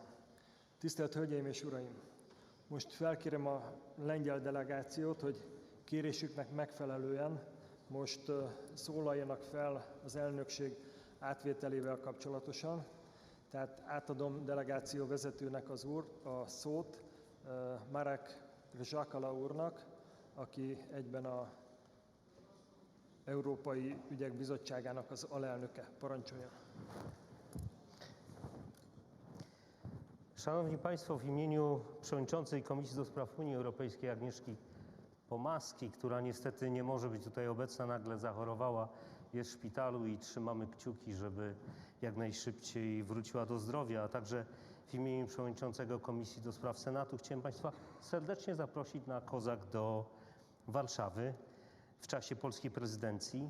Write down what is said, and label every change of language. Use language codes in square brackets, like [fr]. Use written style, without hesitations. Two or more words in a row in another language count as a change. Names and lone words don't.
[hu] Tisztelt Hölgyeim és Uraim! Most felkérem a lengyel delegációt, hogy kérésüknek megfelelően most szólaljanak fel az elnökség átvételével kapcsolatosan. Tehát átadom delegáció vezetőnek a szót, Marek Rzsakala úrnak, aki egyben az Európai Ügyek Bizottságának az alelnöke. Parancsoljon! [pl] Szanowni Państwo, w imieniu Przewodniczącej Komisji do Spraw Unii Europejskiej Agnieszki Pomaski, która niestety nie może być tutaj obecna, nagle zachorowała, jest w szpitalu i trzymamy kciuki, żeby jak najszybciej wróciła do zdrowia, a także w imieniu Przewodniczącego Komisji do Spraw Senatu chciałem Państwa serdecznie zaprosić na COSAC do Warszawy w czasie polskiej prezydencji.